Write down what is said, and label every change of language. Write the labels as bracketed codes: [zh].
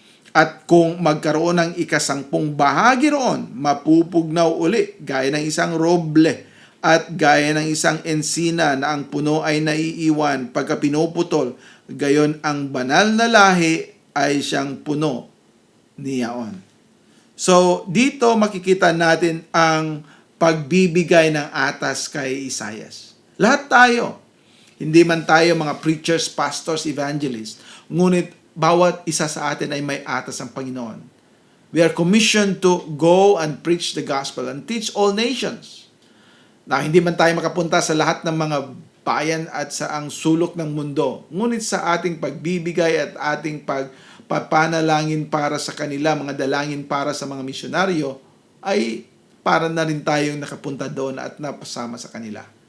[tl] At kung magkaroon ng ikasangpung bahagi roon, mapupugnaw uli gaya ng isang roble at gaya ng isang ensina na ang puno ay naiiwan pagka pinuputol, gayon ang banal na lahi ay siyang puno niyaon. So, dito makikita natin ang pagbibigay ng atas kay Isaias. Lahat tayo, hindi man tayo mga preachers, pastors, evangelists, ngunit bawat isa sa atin ay may atas ang Panginoon. [en] We are commissioned to go and preach the gospel and teach all nations. [tl] Na hindi man tayo makapunta sa lahat ng mga bayan at sa ang sulok ng mundo, ngunit sa ating pagbibigay at ating pagpapanalangin para sa kanila, mga dalangin para sa mga misyonaryo, ay para na rin tayong nakapunta doon at napasama sa kanila.